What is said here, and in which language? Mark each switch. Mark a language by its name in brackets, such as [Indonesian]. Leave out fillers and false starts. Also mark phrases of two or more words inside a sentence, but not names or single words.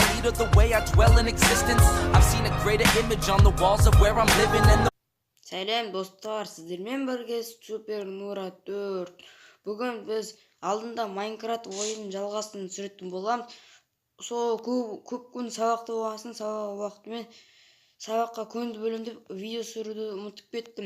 [English] to the way I dwell in existence. I've seen a greater image on the walls of where I'm living and the [Kazakh] Сәлем достар, сіздермен бірге Супер Нура 4. Бүгін біз алдында Майнкрафт ойынын жалғасын түсіретін боламыз. Сол көп күн сабақты болғасын, сабаққа көңіл бөлем деп видео түсіруді ұмытып кеттім.